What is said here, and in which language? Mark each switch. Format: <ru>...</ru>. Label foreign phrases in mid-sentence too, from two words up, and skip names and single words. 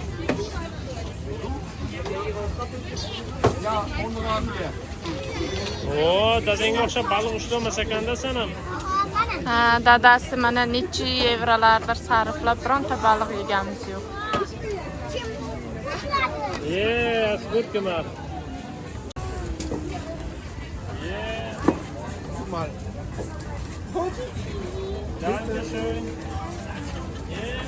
<uz>Oo, dadangga o'xshab baliq ushlamas ekanda sen ham. Ha, dadasi mana necha yevrolardir sarflab bironta baliq yeganimiz yo'q.</uz> <en>Yeah, that's good gemacht. Yeah.</en> <de>Guck mal. Dankeschön. Yeah.</de>